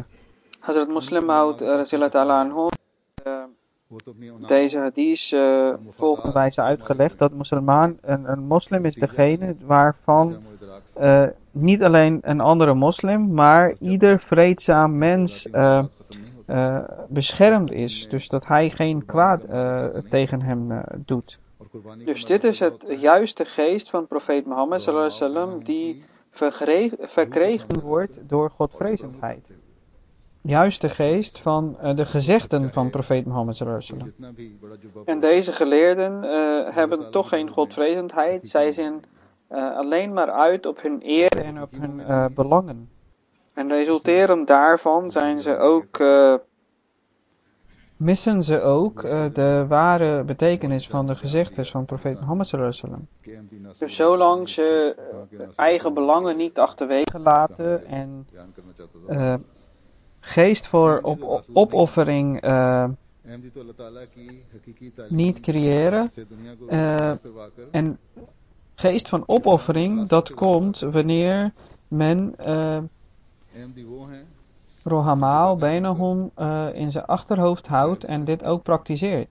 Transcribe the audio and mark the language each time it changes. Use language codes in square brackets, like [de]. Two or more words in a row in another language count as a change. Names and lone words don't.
[nl] Hazrat Muslim Maud deze hadith volgens wijze uitgelegd dat een moslim is degene waarvan niet alleen een andere moslim, maar ieder vreedzaam mens beschermd is. Dus dat hij geen kwaad tegen hem doet. Dus dit is het juiste geest van profeet Mohammed [ar] صلى الله عليه وسلم [nl] die verkregen wordt door godvrezendheid. Juiste geest van de gezegden van profeet Mohammed [ar] صلى الله عليه وسلم. [nl] En deze geleerden hebben toch geen godvrezendheid. Zij zijn alleen maar uit op hun eer en op hun belangen. En resulterend daarvan zijn ze ook missen ze ook de ware betekenis van de gezegdes van profeet Mohammed [ar] صلى الله عليه وسلم. [nl] Dus zolang ze eigen belangen niet achterwege laten en geest voor opoffering niet creëren. En geest van opoffering, dat komt wanneer men [ar] رحماء بينهم [nl] in zijn achterhoofd houdt en dit ook praktiseert.